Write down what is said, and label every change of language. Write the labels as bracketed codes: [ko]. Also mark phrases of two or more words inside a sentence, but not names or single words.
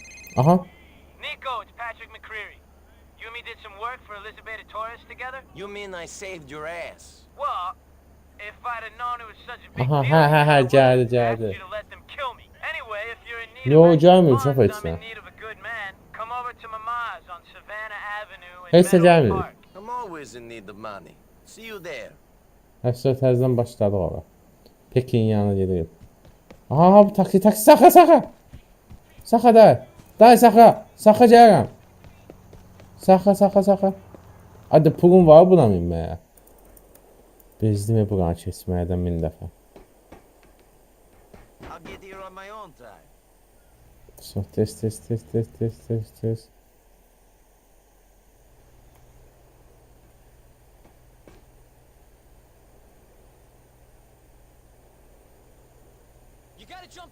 [en] Aha. Nico, it's Patrick McCreary. You and me did some work for Elizabeth Torres together? You mean I saved your ass? Well, if I'd have known it was such a big Aha, deal, ha, to ha, me, ha, I would have [tr] geldi, [en] asked [tr] geldi. [en] you to let them kill me. Anyway, if you're in need Yo, of extra [tr] gelmiyor, çok [en] funds, I'm [tr] etsin. [en] in need of a good man. Come over to Mama's on Savannah Avenue in [tr] Neyse, [en] Meadow [tr] gelmiyor. [en] Park. I'm always in need of money. See you there. [az] Həsrət təzdən başladı ora. Pekin yanına gedirib. Aha, bu taksi, saxa, saxa. Saxa da. Day saxa. Saxa gəlirəm. Saxa, saxa, saxa. Hadi pulun var buna minməyə. Bezdim buranı keçməkdən 1000 dəfə. [en] I'll get here on my own time. So, test. You gotta jump